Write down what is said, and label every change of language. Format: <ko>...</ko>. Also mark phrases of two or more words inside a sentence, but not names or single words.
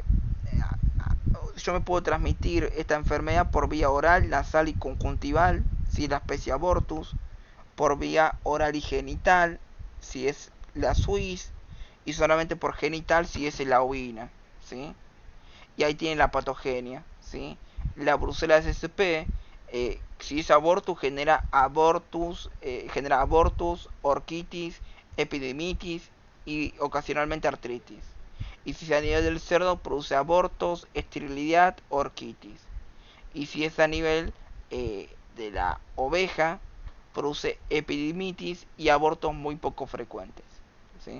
<es>Yo me puedo transmitir esta enfermedad por vía oral, nasal y conjuntival, si es la especie abortus, por vía oral y genital, si es la suis, y solamente por genital si es la ovina, ¿sí? Y ahí tienen la patogenia, ¿sí? La brucela SSP, si es abortus, genera abortus, orquitis, epidemitis y ocasionalmente artritis. Y si es a nivel del cerdo, produce abortos, esterilidad, orquitis. Y si es a nivel de la oveja, produce epidemitis y abortos muy poco frecuentes, ¿sí?</es>